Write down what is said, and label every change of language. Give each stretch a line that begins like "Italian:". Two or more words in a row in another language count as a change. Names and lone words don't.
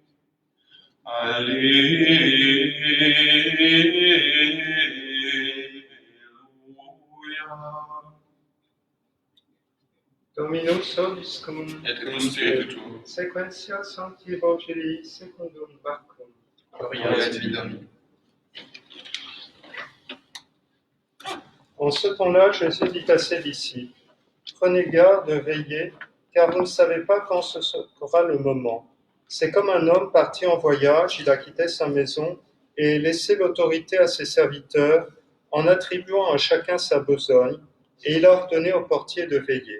Latin: Alleluia. Dominus vobiscum, Et cum spiritu tuo. sequentia Sancti Evangelii secundum Marcum. Gloria Gloria a tibi, Dieu. Domine.
French: En ce temps-là, Jésus dit à ses disciples, « Prenez garde, veillez, car vous ne savez pas quand ce sera le moment. C'est comme un homme parti en voyage, il a quitté sa maison et laissé l'autorité à ses serviteurs en attribuant à chacun sa besogne, et il a ordonné au portier de veiller.